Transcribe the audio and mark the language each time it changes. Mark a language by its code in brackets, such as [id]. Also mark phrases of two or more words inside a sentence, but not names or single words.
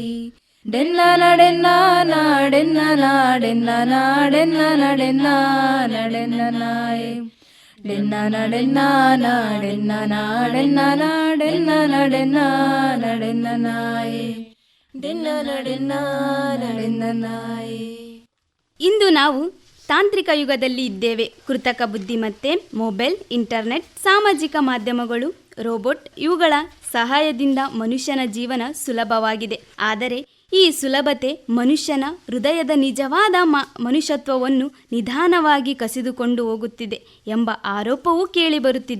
[kn] ಡೆನ್ನ ನಡೆನ್ನ ನಾಡೆನ್ನ ನಾಡೆನ್ನ ನಾಡೆನ್ನ ನಡೆನ್ನ ನಡೆನ್ನ ನಾಯಿ, ಡೆನ್ನ ನಡೆನ್ನ ನಾಡೆನ್ನ ನಾಡೆನ್ನ ನಾಡೆನ್ನ ನಡೆನ್ನ ನಡೆನ್ನ ನಾಯಿ, ಡೆನ್ನ ನಡೆನ್ನ ನಡೆನ್ನ ನಾಯಿ. ಇಂದು ನಾವು ತಾಂತ್ರಿಕ ಯುಗದಲ್ಲಿ ಇದ್ದೇವೆ. ಕೃತಕ ಬುದ್ಧಿಮತ್ತೆ, ಮೊಬೈಲ್, ಇಂಟರ್ನೆಟ್, ಸಾಮಾಜಿಕ ಮಾಧ್ಯಮಗಳು, ರೋಬೋಟ್ ಇವುಗಳ ಸಹಾಯದಿಂದ ಮನುಷ್ಯನ ಜೀವನ ಸುಲಭವಾಗಿದೆ. ಆದರೆ ಈ ಸುಲಭತೆ ಮನುಷ್ಯನ ಹೃದಯದ ನಿಜವಾದ ಮನುಷ್ಯತ್ವವನ್ನು ನಿಧಾನವಾಗಿ ಕಸಿದುಕೊಂಡು ಹೋಗುತ್ತಿದೆ ಎಂಬ ಆರೋಪವೂ ಕೇಳಿಬರುತ್ತಿದೆ.